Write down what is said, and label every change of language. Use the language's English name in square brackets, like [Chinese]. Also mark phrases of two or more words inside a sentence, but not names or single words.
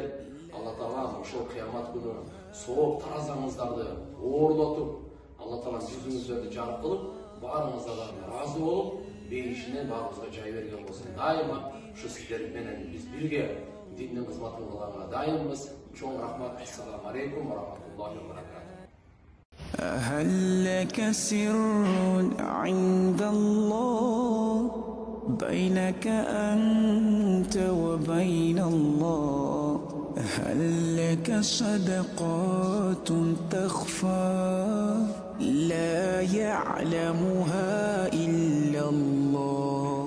[Kyrgyz] Алла Таалам ошол кыямат күнү сооп таразаңыздарды оорлотуп, Алла Таалам жүзүңүздөрдү жарык кылып, баарыңыздан ыраазы болуп, бейишинен баарыбызга жай берген болсун. Дайыма ушу сиздер менен биз бирге диндин кызматын кылганга дайынбыз. Чоң рахмат. [Arabic] السلام عليكم ورحمة الله وبركاته. هل لك سر عند الله بينك أنت وبين الله؟ هل لك صدقات تخفى لا يعلمها إلا الله؟